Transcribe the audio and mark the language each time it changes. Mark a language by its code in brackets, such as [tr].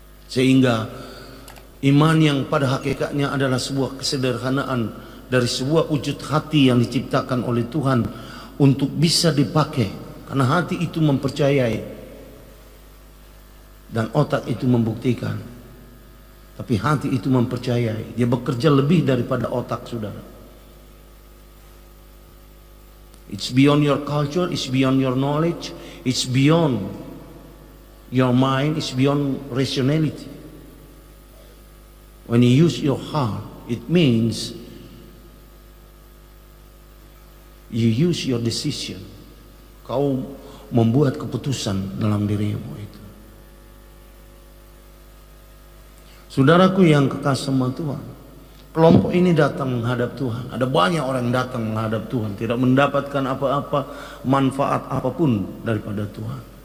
[id] Sehingga iman yang pada hakikatnya adalah sebuah kesederhanaan dari sebuah wujud hati yang diciptakan oleh Tuhan untuk bisa dipakai. Karena hati itu mempercayai dan otak itu membuktikan. Tapi hati itu mempercayai. Dia bekerja lebih daripada otak, saudara. [en] It's beyond your culture, it's beyond your knowledge, it's beyond your mind, it's beyond rationality. When you use your heart, it means you use your decision. [id] Kau membuat keputusan dalam dirimu itu. Saudaraku yang kekasih sama Tuhan, kelompok ini datang menghadap Tuhan. Ada banyak orang datang menghadap Tuhan, tidak mendapatkan apa-apa manfaat apapun daripada Tuhan.